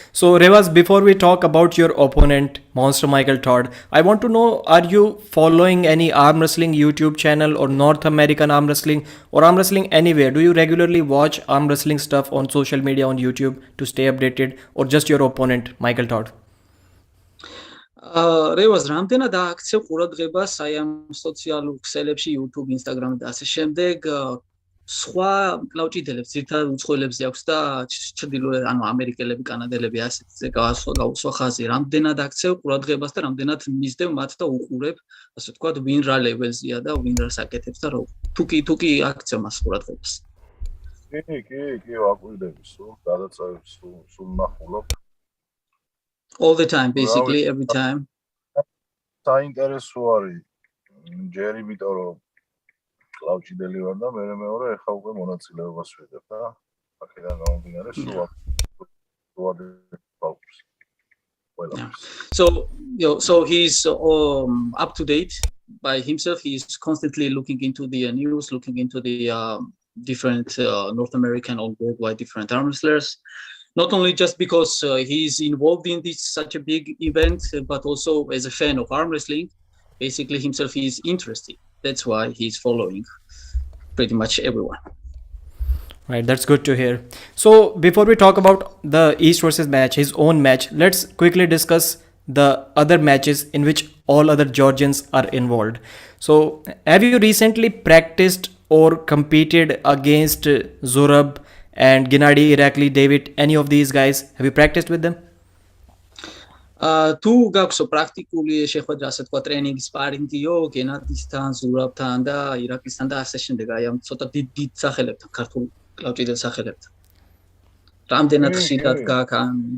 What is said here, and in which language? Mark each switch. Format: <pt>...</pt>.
<en>So Revaz, before we talk about your opponent, Monster Michael Todd, I want to know, are you following any arm wrestling YouTube channel or North American arm wrestling or arm wrestling anywhere? Do you regularly watch arm wrestling stuff on social media, on YouTube to stay updated, or just your opponent, Michael Todd?</en> <ka>Revaz, რამდენად ააქცევ ყურადღებას აი ამ სოციალურ ქსელებში, YouTube, Instagram და ასე შემდეგ, სხვა მკლავჭიდელებს, ძირითადად უცხოელებს აქვს და ჩრდილოეთ, ანუ ამერიკელები, კანადელები ასეთზე გაუსვა ხაზი. რამდენად აქცევ ყურადღებას და რამდენად მისდევ მათ და უყურებ, ასე ვთქვათ, ვინ რა ლეველზეა და ვინ რას აკეთებს და თუ კი აქცევ მას ყურადღებას. კი, ვაკვირდები სულ, გადაწევებს სულ ნახულობ.</ka> <en>All the time, basically, every time.</en> <ka>საინტერესო არის ჯერ იმიტომ რომ კლავჭიდელი ვარ და მეორე ეხა უკვე მონაწილეობას ვიღებ და აქედან გამომდინარე სულ ვაკვირდებს.</ka> <en>So he's up to date by himself. He's constantly looking into the news, looking into the different North American or worldwide different arm wrestlers. Not only just because he's involved in such a big event, but also as a fan of arm wrestling. Basically, himself is interested. That's why he's following pretty much everyone. Right, that's good to hear. So before we talk about the East versus match, his own match, let's quickly discuss the other matches in which all other Georgians are involved. So have you recently practiced or competed against Zurab and Gennady Irakli, David, any of these guys? Have you practiced with them?</en> <ka>თუ გაქვსო პრაქტიკული შეხვედრა, ასე თქვა, ტრენინგი, სპარინგიო, გენადისთან, ზურაბთან და ირაკლისთან და ასე შემდეგ, აი ამ ცოტა დიდ სახელებთან, ქართულ კლავჭიდელ სახელებთან. რამდენად ხშირად გააკან?</ka>